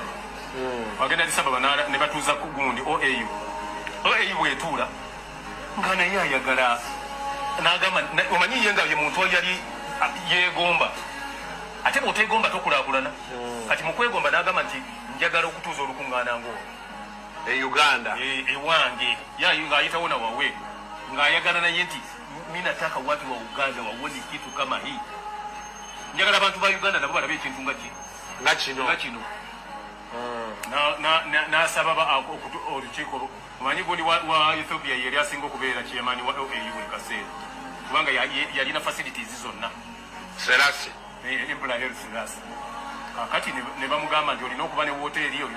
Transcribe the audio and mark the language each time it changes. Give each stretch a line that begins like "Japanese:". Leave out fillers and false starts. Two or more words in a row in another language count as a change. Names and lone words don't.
Ganda: wagenda Addis Ababa ne batuuza ku gundi OAU bwetuula nga naye ayagala n'agamba omanyi ye nga ye muntu yali yeegomba ate bw'oteegomba tokulaakulana kati mu kwegomba n'agamba nti njagala okutuuza olukuŋŋaana ng'olwo Uganda ewange ng'ayitawo na wawe ng'ayagala naye nti
Swahili: mi nataka watu wa Uganda waone kitu kama hii
Ganda: njagala abantu ba Uganda nabo balabe ekintu nga kino n'asaba olukiiko omanyi gundi wa Ethiopia yali asinga okubeera chairman wa OAU buli kaseera kubanga yalina facilities zonna Selassie Selassie kakati ne bamugamba nti olina okuba ne woteeri olina